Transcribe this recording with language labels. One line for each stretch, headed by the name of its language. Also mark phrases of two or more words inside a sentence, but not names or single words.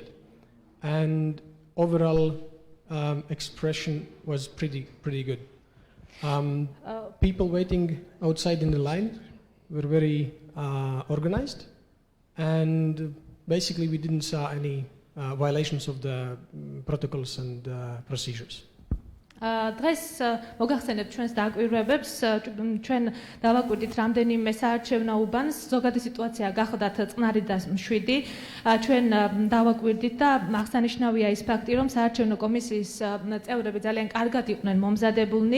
English: And overall expression was pretty good. People waiting outside in the line were very organized, and basically we didn't see any violations of the protocols and procedures.
Georgian: დღეს მოგახსენებთ ჩვენს დაკვირვებებს, ჩვენ დავაკვირდით რამდენიმე საარჩევნო უბანს, ზოგადი სიტუაცია გახდათ წყნარი და მშვიდი. ჩვენ დავაკვირდით და აღსანიშნავია ის ფაქტი, რომ საარჩევნო კომისიის წევრები ძალიან კარგად იყვნენ მომზადებულნი.